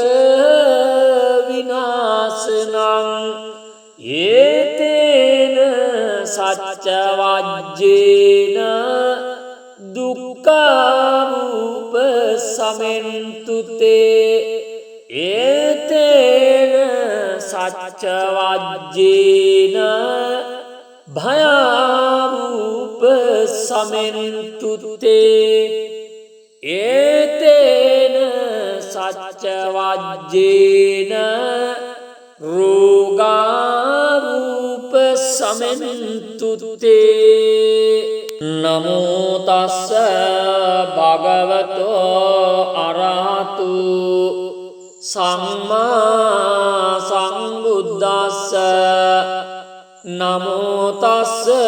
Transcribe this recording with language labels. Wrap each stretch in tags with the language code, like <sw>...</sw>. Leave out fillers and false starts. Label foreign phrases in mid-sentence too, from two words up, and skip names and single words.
<pi>විනාශනං ඒතේන සච්ච වජ්ජේන දුක්ඛාරූප සමෙන්තු තේ ඒතේන සච්ච වජ්ජේන භයාරූප සමෙන්තු තේ ඒතේන සච්ච වජ්ජේන රෝගාරූප සමෙන්තු තේ නමෝ තස්ස භගවතෝ අරහතු සම්මා සම්බුද්දස්ස නමෝ තස්ස</pi>